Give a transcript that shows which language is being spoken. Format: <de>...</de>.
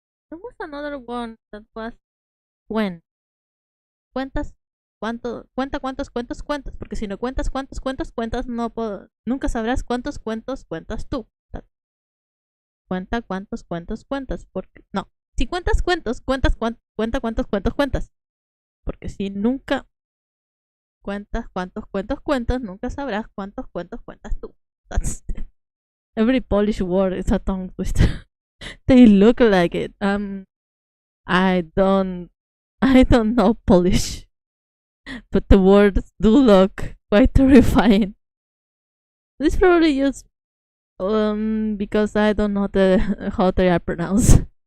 <en>There was another one that was when.</en> <es>Cuentas cuenta cuántos cuentos cuentas, porque si no cuentas cuántos cuentos cuentas, nunca sabrás cuántos cuentos cuentas tú. cuenta cuántos cuentos cuentas. Porque, no, si cuentas cuentos, cuenta cuántos cuentos cuentas. Porque si nunca cuentas cuántos cuentos cuentas, nunca sabrás cuántos cuentos cuentas tú.</es> <en>That's every Polish word is a tongue twister. They look like it. I don't I don't know Polish, but the words do look quite terrifying. This probably just because I don't know how they are pronounced.</en>